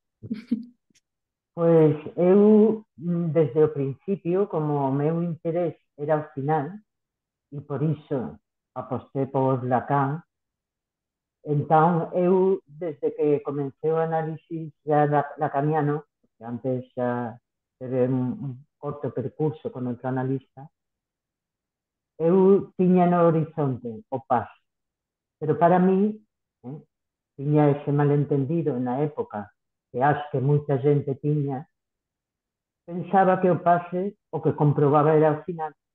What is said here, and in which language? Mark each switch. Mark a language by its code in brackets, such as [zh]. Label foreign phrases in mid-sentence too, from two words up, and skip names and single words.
[pt] Pois eu, desde o princípio, como o meu interesse era o final, e por isso apostei por Lacan, então [gl] desde que comecei o análise já lacaniano, porque antes já ter un corto percurso con outro analista, eu tiña no horizonte o paso, pero para mí, eh, tiña ese malentendido na época, que acho que moita xente tiña, pensaba que o pase o que comprobaba era o final.